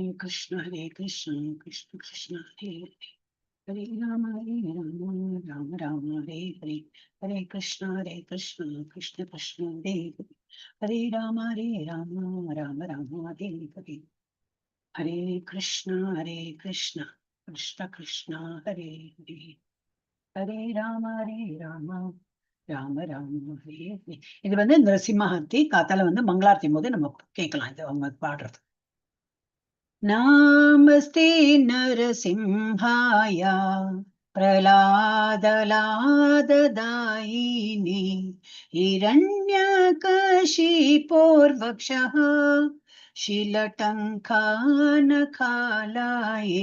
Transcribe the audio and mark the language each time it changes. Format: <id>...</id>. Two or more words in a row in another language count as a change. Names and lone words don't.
<sa>Hare Krishna, Krishna Krishna, Hare Rama, Hare Rama, Rama Rama, Hare Hare, Hare Krishna, Krishna Krishna, Hare Hare, Hare Rama, Rama Rama, Hare Hare, Hare Krishna, Krishna Krishna, Hare Hare, Hare Rama, Rama Rama, Hare Hare.</sa> <ta>இது நரசிம்மஹத்தி காத்தால மங்களாரத்தி போது நம்ம கேட்கலாம் இது அவங்க பாடுறது.</ta> <sa>नामस्ते नरसिंहाय प्रह्लादलाददायिने हिरण्यकशिपोर्वक्षः शीलटङ्कानखालाये</sa>